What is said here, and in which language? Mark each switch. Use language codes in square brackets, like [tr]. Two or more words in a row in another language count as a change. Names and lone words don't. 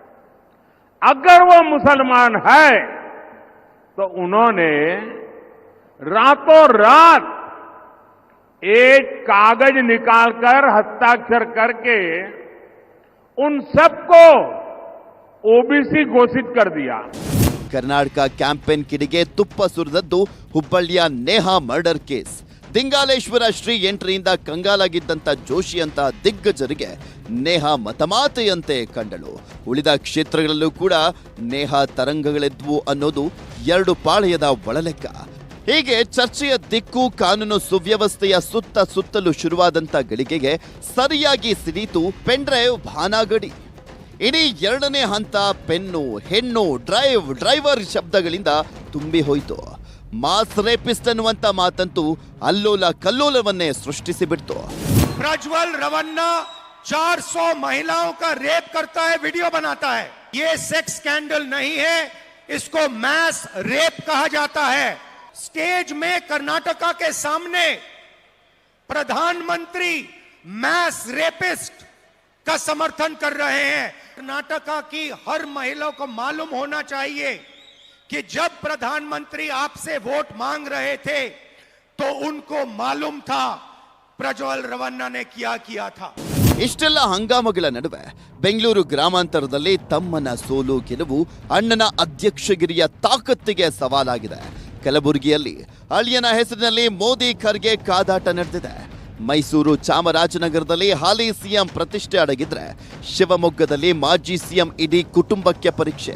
[hi] अगर वो मुसलमान है तो उन्होंने रातों रात एक कागज निकालकर हस्ताक्षर करके उन सबको ओबीसी घोषित कर दिया. [kn] ಕರ್ನಾಟಕ ಕ್ಯಾಂಪೇನ್ ಕಿಡಿಗೆ ತುಪ್ಪ ಸುರಿದದ್ದು ಹುಬ್ಬಳ್ಳಿಯ ನೇಹಾ [en] murder case. [kn] ದಿಂಗಾಲೇಶ್ವರ ಶ್ರೀ ಎಂಟ್ರಿಯಿಂದ ಕಂಗಾಲಾಗಿದ್ದಂಥ ಜೋಶಿ ಅಂತಹ ದಿಗ್ಗಜರಿಗೆ ನೇಹಾ ಮತಮಾತೆಯಂತೆ ಕಂಡಳು. ಉಳಿದ ಕ್ಷೇತ್ರಗಳಲ್ಲೂ ಕೂಡ ನೇಹಾ ತರಂಗಗಳೆದ್ವು ಅನ್ನೋದು ಎರಡು ಪಾಳೆಯದ ಒಳಲೆಕ್ಕ. ಹೀಗೆ ಚರ್ಚೆಯ ದಿಕ್ಕು ಕಾನೂನು ಸುವ್ಯವಸ್ಥೆಯ ಸುತ್ತಲೂ ಶುರುವಾದಂಥ ಗಳಿಗೆಗೆ ಸರಿಯಾಗಿ ಸಿಡೀತು ಪೆನ್ಡ್ರೈವ್ ಭಾನಾಗಡಿ. ಇಡೀ ಎರಡನೇ ಹಂತ ಪೆನ್ನು, ಹೆಣ್ಣು, ಡ್ರೈವರ್ ಶಬ್ದಗಳಿಂದ ತುಂಬಿ ಹೋಯಿತು. [en] mass rapist [kn] ಅನ್ನುವಂತ ಮಾತಂತೂ ಅಲ್ಲೋಲ ಕಲ್ಲೋಲವನ್ನೇ ಸೃಷ್ಟಿಸಿ ಬಿಡ್ತು. [hi] प्रज्वल रवन्ना 400 महिलाओं का रेप करता है, वीडियो बनाता है. ये [en] sex scandal [hi] नहीं है, इसको [en] mass rape [hi] कहा जाता है. स्टेज में कर्नाटका के सामने प्रधानमंत्री [en] mass rapist [hi] का समर्थन कर रहे हैं. कर्नाटका की हर महिला को मालूम होना चाहिए कि जब प्रधानमंत्री आपसे वोट मांग रहे थे तो उनको मालूम था प्रज्वल रवन्ना ने क्या किया था. [kn] ಇಷ್ಟೆಲ್ಲ ಹಂಗಾಮಗಳ ನಡುವೆ ಬೆಂಗಳೂರು ಗ್ರಾಮಾಂತರದಲ್ಲಿ ತಮ್ಮನ ಸೋಲು ಗೆಲುವು ಅಣ್ಣನ ಅಧ್ಯಕ್ಷಗಿರಿಯ ತಾಕತ್ತಿಗೆ ಸವಾಲಾಗಿದೆ. ಕಲಬುರಗಿಯಲ್ಲಿ ಅಳಿಯನ ಹೆಸರಿನಲ್ಲಿ ಮೋದಿ ಖರ್ಗೆ ಕಾದಾಟ ನಡೆದಿದೆ. ಮೈಸೂರು ಚಾಮರಾಜನಗರದಲ್ಲಿ ಹಾಲಿ ಸಿಎಂ ಪ್ರತಿಷ್ಠೆ ಅಡಗಿದ್ರೆ ಶಿವಮೊಗ್ಗದಲ್ಲಿ ಮಾಜಿ ಸಿಎಂ ಇಡೀ ಕುಟುಂಬಕ್ಕೆ ಪರೀಕ್ಷೆ.